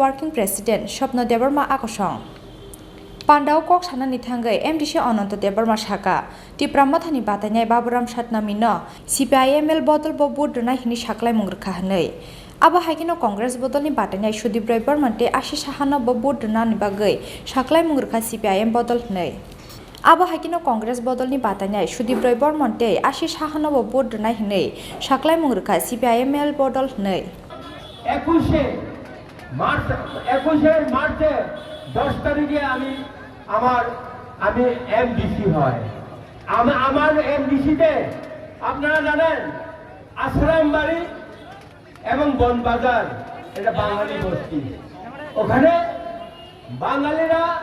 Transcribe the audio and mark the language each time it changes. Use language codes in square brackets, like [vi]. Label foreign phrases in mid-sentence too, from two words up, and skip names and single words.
[trp] working president Shopno Debbarma akosong Pandao kok sanani thangai MDC Ananth Debbarma shaka Tripura mothani batanyai Baburam Shatnamino CPIML bodol bo budna hini shaklai mungrkha hanai abo haikino congress bodolni batanyai Sudip Roy Barmante ashi sahana bo budna ni bagai shaklai mungrkha CPIM bodol hanai abo haikino congress bodolni batanyai Sudip Roy Barmante ashi sahana bo budna hinai shaklai mungrkha CPIML bodol hanai [bn] 21 মার্চে 10 তারিখে আমি এমডিসি হয় আমার এমডিসিতে আপনারা জানেন আশ্রম বাড়ি এবং বনবাজার এটা বাঙালি বস্তি ওখানে বাঙালিরা